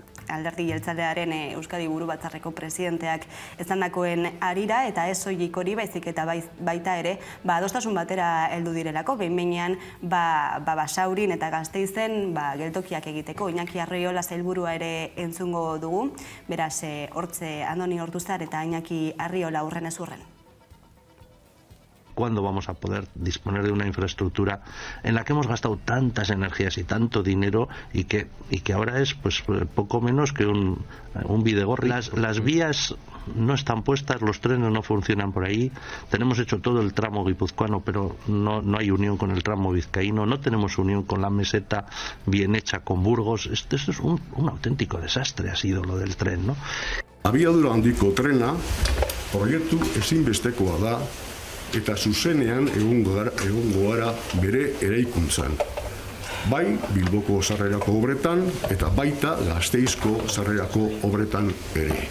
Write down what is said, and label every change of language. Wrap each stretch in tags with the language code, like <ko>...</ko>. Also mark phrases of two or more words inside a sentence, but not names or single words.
<eu>Alderdi Jeltzalearen Euskadi Buru Batzarreko presidenteak esandakoen harira, eta ez soilik hori baizik eta baita ere, adostasun batera heldu direlako, behin-behinean Basaurin eta Gasteizen geltokiak egiteko. Iñaki Arriola sailburua ere entzungo dugu, beraz hortze Andoni Ortuzar eta Iñaki Arriola hurren ez hurren.</eu> <es>¿Cuándo vamos a poder disponer de una infraestructura en la que hemos gastado tantas energías y tanto dinero y que ahora es pues poco menos que un bidegorri? Las vías no están puestas, los trenes no funcionan por ahí, tenemos hecho todo el tramo guipuzcoano, pero no hay unión con el tramo vizcaíno, no tenemos unión con la meseta bien hecha con Burgos. Esto es un auténtico desastre, ha sido lo del tren, ¿no?</es> <eu>Abiadura handiko trena proiektu ezinbestekoa da, eta zuzenean egongo gara bere eraikuntzan. Bai Bilboko sarrerako obretan eta baita Gasteizko sarrerako obretan ere.</eu>